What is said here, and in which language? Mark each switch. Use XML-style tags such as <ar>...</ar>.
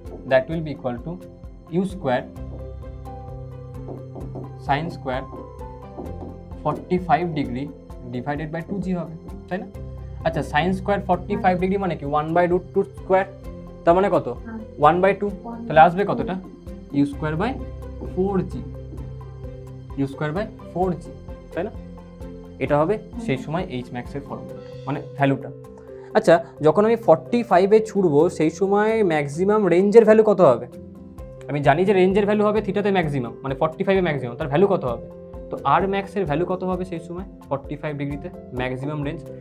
<en>That will be equal to u square sin square 45 degree divided by 2g</en> <bn>হবে, তাই না? আচ্ছা, sin square 45 degree মানে কি 1/√2 স্কোয়ার, তার মানে কত? 1/2, তাহলে আসবে কতটা?</bn> <en>u square by 4g, u square by 4g,</en> <bn>তাই না? এটা হবে সেই সময় h max এর ফর্মুলা, মানে ভ্যালুটা। আচ্ছা, যখন আমি 45-এ ছুটবো সেই সময় ম্যাক্সিমাম রেঞ্জের ভ্যালু কত হবে? আমি জানি যে রেঞ্জের ভ্যালু হবে থিটাতে ম্যাক্সিমাম, মানে 45-এ ম্যাক্সিমাম, তার ভ্যালু কত হবে? তো আর ম্যাক্সের ভ্যালু কত হবে সেই সময় 45 ডিগ্রিতে ম্যাক্সিমাম রেঞ্জ?</bn>